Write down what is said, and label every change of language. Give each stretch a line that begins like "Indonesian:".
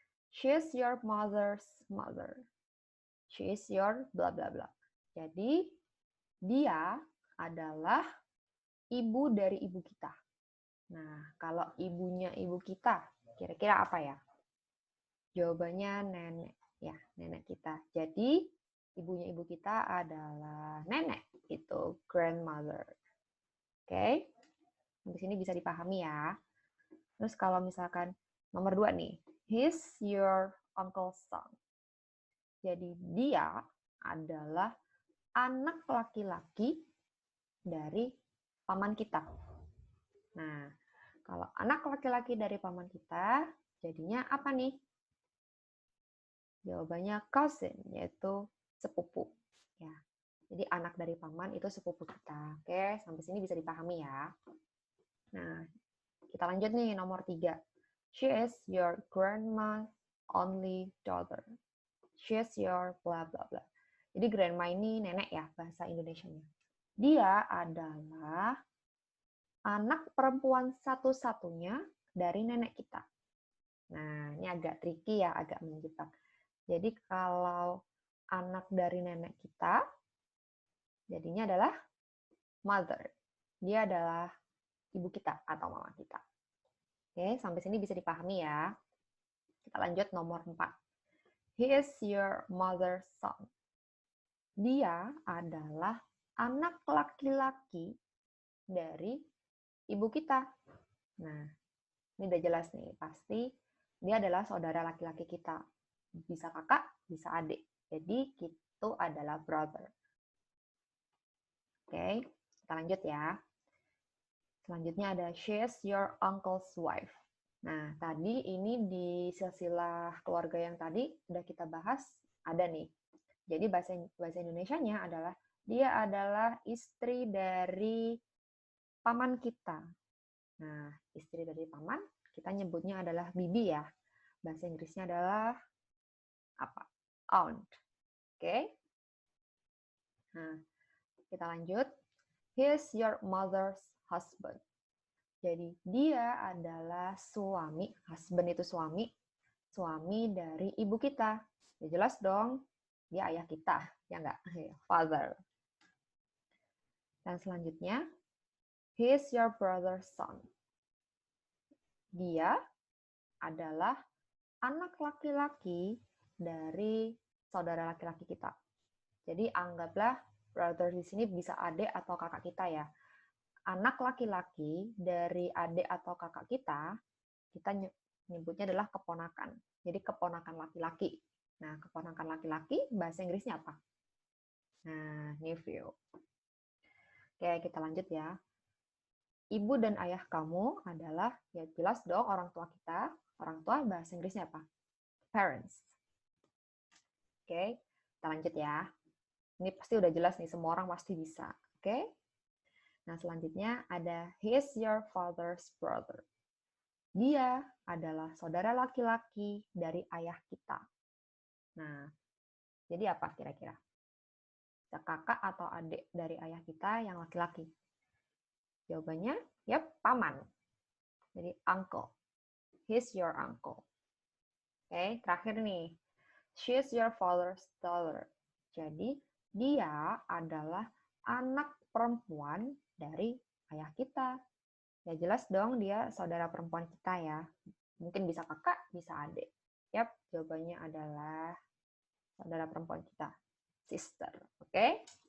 English: She is your mother's mother. She is your bla bla bla.
Indonesian: Jadi dia adalah ibu dari ibu kita. Nah, kalau ibunya ibu kita, kira-kira apa ya? Jawabannya nenek. Ya, nenek kita. Jadi ibunya ibu kita adalah nenek. Itu grandmother. Oke? Di sini bisa dipahami ya. Terus kalau misalkan nomor 2 nih.
English: He's your uncle's son.
Indonesian: Jadi dia adalah anak laki-laki dari paman kita. Nah, kalau anak laki-laki dari paman kita, jadinya apa nih? Jawabannya cousin, yaitu sepupu. Ya, jadi anak dari paman itu sepupu kita. Oke, sampai sini bisa dipahami ya. Nah, kita lanjut nih nomor 3.
English: She is your grandma's only daughter. She is your bla bla bla.
Indonesian: Jadi grandma ini nenek ya bahasa Indonesianya. Dia adalah anak perempuan satu-satunya dari nenek kita. Nah, ini agak tricky ya, agak menjebak. Jadi kalau anak dari nenek kita, jadinya adalah mother. Dia adalah ibu kita atau mama kita. Oke, sampai sini bisa dipahami ya. Kita lanjut nomor 4.
English: He is your mother's son.
Indonesian: Dia adalah anak laki-laki dari ibu kita. Nah, ini udah jelas nih. Pasti dia adalah saudara laki-laki kita. Bisa kakak, bisa adik. Jadi, itu adalah brother. Oke, kita lanjut ya. Selanjutnya ada
English: she is your uncle's wife.
Indonesian: Nah, tadi ini di silsilah keluarga yang tadi udah kita bahas, ada nih. Jadi bahasa Indonesianya adalah dia adalah istri dari paman kita. Nah, istri dari paman kita nyebutnya adalah bibi ya. Bahasa Inggrisnya adalah apa? Aunt. Oke. Nah, kita lanjut.
English: He is your mother's husband.
Indonesian: Jadi dia adalah suami, husband itu suami, suami dari ibu kita. Ya jelas dong, dia ayah kita, ya enggak? Father.
English: Dan selanjutnya, he is your brother's son.
Indonesian: Dia adalah anak laki-laki dari saudara laki-laki kita. Jadi anggaplah brother di sini bisa adik atau kakak kita ya. Anak laki-laki dari adik atau kakak kita nyebutnya adalah keponakan. Jadi keponakan laki-laki. Nah, keponakan laki-laki bahasa Inggrisnya apa? Nah, nephew. Oke, kita lanjut ya. Ibu dan ayah kamu adalah, ya jelas dong orang tua kita. Orang tua bahasa Inggrisnya apa? Parents. Oke, kita lanjut ya. Ini pasti udah jelas nih, semua orang pasti bisa. Oke?
English: Nah, selanjutnya ada he's your father's brother.
Indonesian: Dia adalah saudara laki-laki dari ayah kita. Nah, jadi apa kira-kira? Kakak atau adik dari ayah kita yang laki-laki? Jawabannya, yep, paman. Jadi uncle.
English: He's your uncle. Oke,
Indonesian: terakhir nih.
English: She's your father's daughter.
Indonesian: Jadi, dia adalah anak perempuan dari ayah kita. Ya jelas dong dia saudara perempuan kita ya. Mungkin bisa kakak, bisa adik. Yap, jawabannya adalah saudara perempuan kita. Sister. Oke?